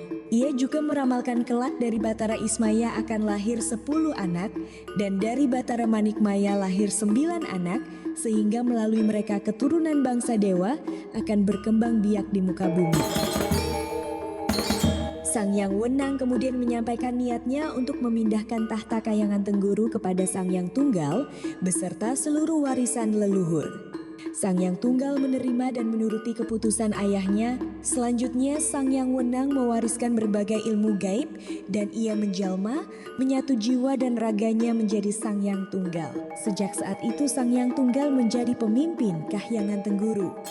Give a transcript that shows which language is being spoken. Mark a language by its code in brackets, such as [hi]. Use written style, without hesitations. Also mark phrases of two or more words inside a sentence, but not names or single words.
[id] Ia juga meramalkan kelak dari Batara Ismaya akan lahir 10 anak, dan dari Batara Manikmaya lahir 9 anak, sehingga melalui mereka keturunan bangsa dewa akan berkembang biak di muka bumi. Sang Hyang Wenang kemudian menyampaikan niatnya untuk memindahkan tahta Kayangan Tengguru kepada Sang Hyang Tunggal beserta seluruh warisan leluhur. Sang Hyang Tunggal menerima dan menuruti keputusan ayahnya. Selanjutnya Sang Hyang Wenang mewariskan berbagai ilmu gaib dan ia menjalma, menyatu jiwa dan raganya menjadi Sang Hyang Tunggal. Sejak saat itu Sang Hyang Tunggal menjadi pemimpin Kahyangan Tengguru.